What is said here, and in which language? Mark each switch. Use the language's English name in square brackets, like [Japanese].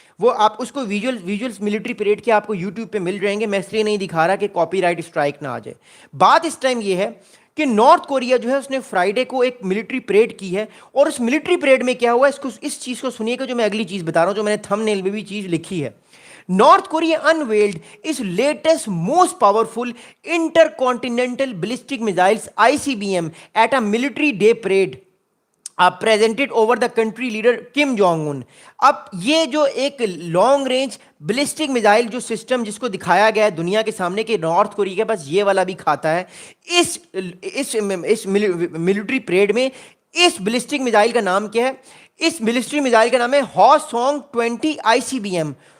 [Hindi] वो आप उसको विजुअल्स मिलिट्री परेड के आपको यूट्यूब पे मिल जाएंगे। मैं इसलिए नहीं दिखा रहा कि कॉपीराइट स्ट्राइक ना आ जाए। बात इस टाइम ये है कि नॉर्थ कोरिया जो है उसने फ्राइडे को एक मिलिट्री परेड की है, और उस मिलिट्री परेड में क्या हुआ, इसको इस चीज़ को सुनिएगा जो मैं अगली चीज़ बता रहा हूँ, जो मैंने थंबनेल में भी चीज़ लिखी है। [English] North Korea unveiled its latest most powerful intercontinental ballistic missiles ICBM at a military day parade presented over the country leader Kim Jong Un। [Hindi] अब ये जो एक लॉन्ग रेंज बैलिस्टिक मिसाइल जो सिस्टम जिसको दिखाया गया है दुनिया के सामने कि नॉर्थ कोरिया के पास ये वाला भी खाता है, इस मिलिट्री परेड में इस बैलिस्टिक मिसाइल का नाम क्या है? इस बैलिस्टिक मिसाइल का नाम है हॉसोंग 20 ICBM।